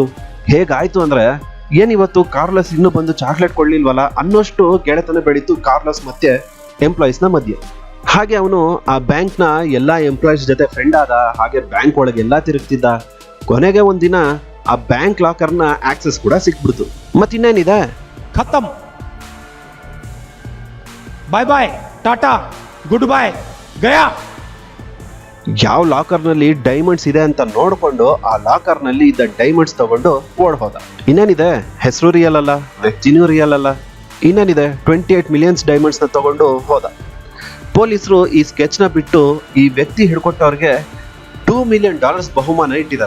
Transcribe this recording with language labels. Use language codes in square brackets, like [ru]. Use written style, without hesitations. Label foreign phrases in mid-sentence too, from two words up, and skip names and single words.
[kn] ಹೇಗಾಯ್ತು ಅಂದ್ರೆ ಏನಿವತ್ತು ಕಾರ್ಲೋಸ್ ಇನ್ನೂ ಬಂದು ಚಾಕ್ಲೇಟ್ ಕೊಡ್ಲಿಲ್ವಲ್ಲ ಅನ್ನೋಷ್ಟು ಗೆಳೆತನ ಬೆಳೀತು ಕಾರ್ಲೋಸ್ ಮತ್ತೆ ಎಂಪ್ಲಾಯೀಸ್ನ ಮಧ್ಯೆ. ಹಾಗೆ ಅವನು ಆ ಬ್ಯಾಂಕ್ನ ಎಲ್ಲ ಎಂಪ್ಲಾಯೀಸ್ ಜೊತೆ ಫ್ರೆಂಡ್ ಆದ. ಹಾಗೆ ಬ್ಯಾಂಕ್ ಒಳಗೆ ಎಲ್ಲ ತಿರುಗ್ತಿದ್ದ. ಕೊನೆಗೆ ಒಂದಿನ ಆ ಬ್ಯಾಂಕ್ ಲಾಕರ್ನ ಆಕ್ಸೆಸ್ ಕೂಡ ಸಿಕ್ಬಿಡ್ತು. ಮತ್ತಿನ್ನೇನಿದೆ, [hi] खत्म, [en] bye bye, [hi] टाटा, [en] good bye, [hi] गया. [kn] ಯಾವ ಲಾಕರ್ನಲ್ಲಿ ಡೈಮಂಡ್ಸ್ ಇದೆ ಅಂತ ನೋಡ್ಕೊಂಡು ಆ ಲಾಕರ್ನಲ್ಲಿ ಇದ್ದ ಡೈಮಂಡ್ಸ್ ತಗೊಂಡು ಓಡ್ ಹೋದ. ಇನ್ನೇನಿದೆ, ಹೆಸರು ರಿಯಲ್ ಅಲ್ಲ, ವ್ಯಕ್ತಿನೂ ರಿಯಲ್ ಅಲ್ಲ. ಇನ್ನೇನಿದೆ, 28 [en] millions diamonds [kn] ನ ತಗೊಂಡು ಹೋದ. ಪೊಲೀಸರು ಈ ಸ್ಕೆಚ್ ನ ಬಿಟ್ಟು ಈ ವ್ಯಕ್ತಿ ಹಿಡ್ಕೊಟ್ಟವ್ರಿಗೆ $2 ಮಿಲಿಯನ್ ಬಹುಮಾನ ಇಟ್ಟಿದ್ದಾರೆ.